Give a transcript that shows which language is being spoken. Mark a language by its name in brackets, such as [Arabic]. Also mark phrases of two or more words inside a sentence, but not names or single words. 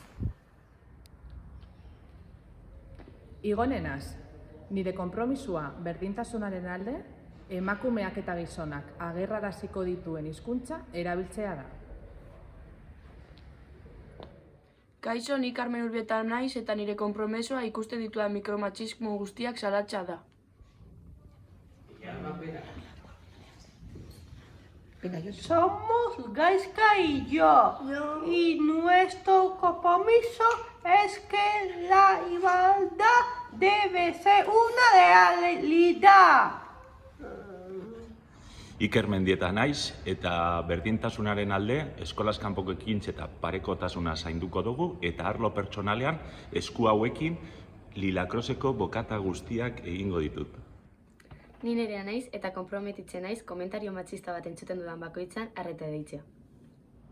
[Basque] Igone naz, nire konpromisua berdintasunaren alde, emakumeak eta gizonak agerraraziko dituen hizkuntza erabiltzea da. Kaixo, ni Carmen Urbieta naiz eta nire konpromesua ikusten ditudan mikromatxismo guztiak salatzea da. [Spanish] Somos Gaizka y yo. Y nuestro compromiso es que la igualdad debe ser una realidad. [Basque] Iker Mendieta naiz eta berdintasunaren alde eskolaz kanpoko ekintza eta parekotasuna zainduko dugu eta arlo pertsonalean esku hauekin Lilakroseko bokata guztiak egingo ditut. Ni Nerea naiz eta konprometitzen naiz komentario matxista bat entzuten dudan bakoitzan arreta deitzea.